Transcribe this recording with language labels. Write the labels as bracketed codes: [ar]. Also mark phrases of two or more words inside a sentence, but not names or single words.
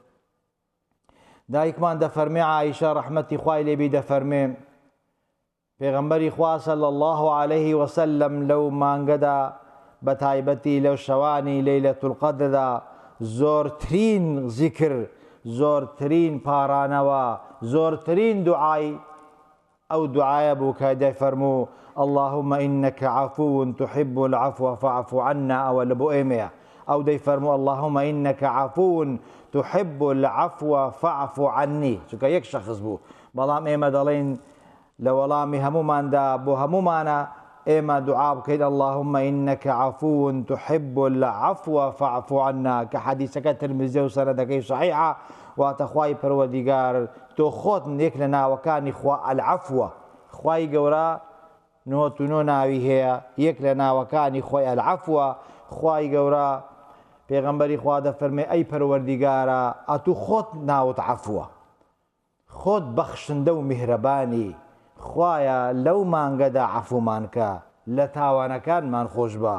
[ckb] دایکمان دەفەرمێ، عایشە ڕەحمەتی خوای لێبی دەفەرمێ، پێغەمبەری خوا [ar] صلی الله عليه وسلم [ckb] لەو مانگەدا بە تایبەتی لەو شەوانی لەیلەة القەدردا زۆرترین زیکر، زۆرترین پارانەوە، زۆرترین دوعای ئەو دوعایە بوو کە دەیفەرموو [ar] اللهم إنك عفو تحب العفو فاعف عنا، [ckb] ئەوە لە بۆ ئێمەیە. ئەو دەیفەرموو [ar] اللهم إنك عفو تحب العفو فاعف عني، [ckb] چونکە یەک شەخص بوو، بەڵام ئێمە دەڵێن لە وەڵامی هەموماندا بۆ هەمومانە ئێمە دوعا بکەین [ar] اللهم إنك عفو تحب العفو فاعف عنا، [ckb] کە حەدیسەکە ترمزی و سەنەدەکەی صحیحە، واتە خوای پەروەردیگار تۆ خۆت یەک لە ناوەکانی خوا العفوە، خوای گەورە 99 ناوی هەیە، یەک لە ناوەکانی خۆی العفوە. خوای گەورە پێغەمبەری خوا دەفەرمێ ئەی پەروەردیگارە ئەتوو خۆت ناوت عەفوە، خۆت بەخشندە و میهرەبانی، خوایە لەو مانگەدا عەفومان کە، لە تاوانەکانمان خۆش بە.